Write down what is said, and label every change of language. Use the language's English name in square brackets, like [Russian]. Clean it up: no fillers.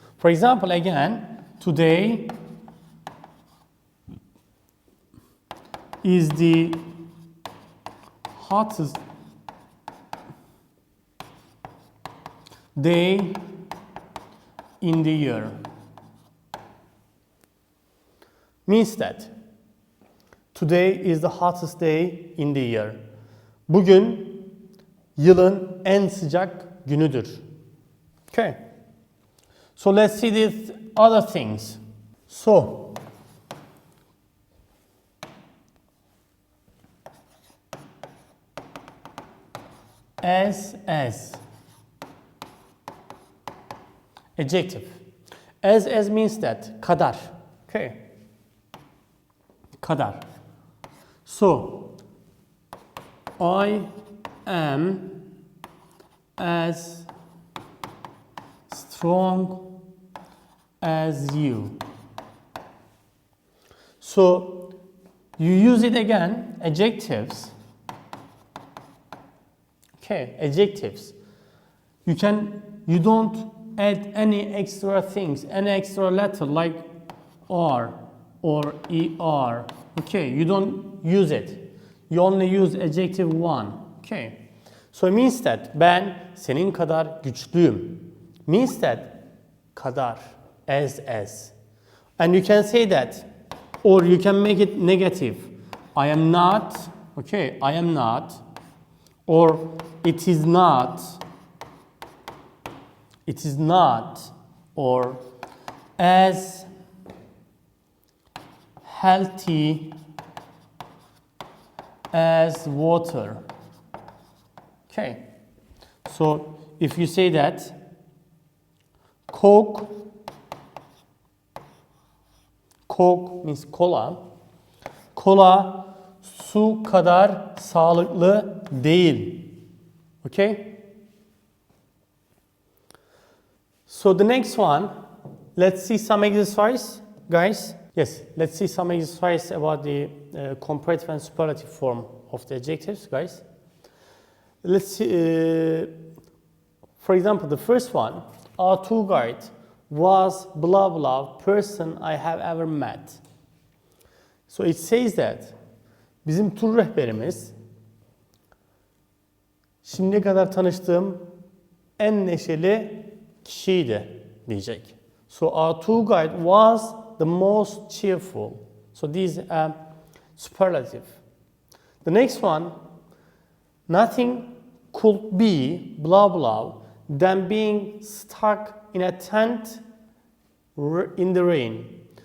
[English] For example, again, today is the hottest day in the year. Means that today is the hottest day in the year. [Turkish] Bugün yılın en sıcak günüdür. [English] Okay. So let's see these other things. So as adjective. As means that kadar. Okay. Kadar. So I am as strong as you. So you use it again, adjectives. Okay, adjectives. You don't add any extra things, any extra letter like R or ER. Okay, you don't use it. You only use adjective one. Okay. So it means that [Turkish] ben senin kadar güçlüyüm. [English] Means that kadar, as. And you can say that, or you can make it negative. I am not, okay, I am not, or it is not, or as healthy as water. Okay, so if you say that Coke means cola. [Turkish] Kola su kadar sağlıklı değil. [English] Okay? So the next one, let's see some exercise, guys. Yes, let's see some exercise about the comparative and superlative form of the adjectives, guys. Let's see, for example, the first one, our tour guide was blah blah person I have ever met. So it says that [Turkish] bizim tur rehberimiz şimdiye kadar tanıştığım en neşeli kişiydi diyecek. [English] So our tour guide was the most cheerful. So this is a superlative. The next one, nothing could be blah blah than being stuck in a tent in the rain.